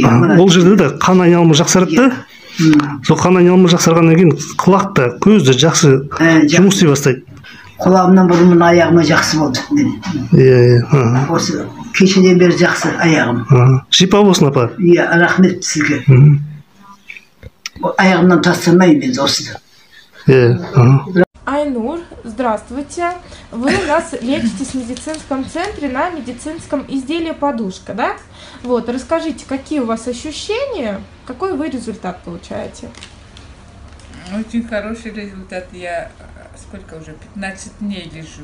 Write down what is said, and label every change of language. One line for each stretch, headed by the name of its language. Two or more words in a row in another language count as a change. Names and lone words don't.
Kazakh: Ол жерде де қан айналымы жақсарады да. Сол қан айналымы жақсарғаннан кейін құлақ та, көз де жақсы жұмыс істей бастайды. Құлағымнан бұрын мына аяғыма жақсы болды. Осы кешеден бері жақсы аяғым. Шипа болсын, апа. Рахмет сізге. Аяғымнан тастырмаймын мен осыны. Айнур,
Russian: здравствуйте. Вы у нас лечитесь в медицинском центре на медицинском изделии подушка, да? Вот, расскажите, какие у вас ощущения, какой вы результат получаете? Очень хороший результат. Я сколько уже? 15 дней лежу.